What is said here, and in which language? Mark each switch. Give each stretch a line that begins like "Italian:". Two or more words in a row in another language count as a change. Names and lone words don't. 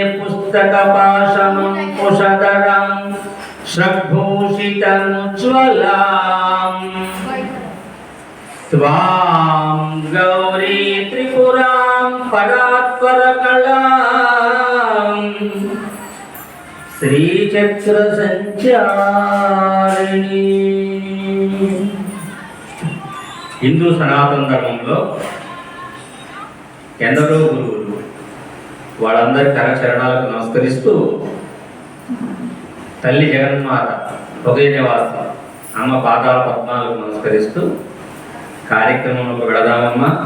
Sanskrit: पुस्तकपाशमंकुशधरां श्रग्भूषितमुज्ज्वलाम् त्वां गौरी त्रिपुरां परात्परकलां श्रीचक्रसञ्चारिणी।
Telugu: హిందూ సనాతన ధర్మంలో ఎందరో గురువులు వాళ్ళందరి కరచరణాలకు నమస్కరిస్తూ తల్లి జగన్మాత హృదయ నివాస అమ్మ పాదాల పద్మాలకు నమస్కరిస్తూ కార్యక్రమంలోకి వెళదామమ్మా.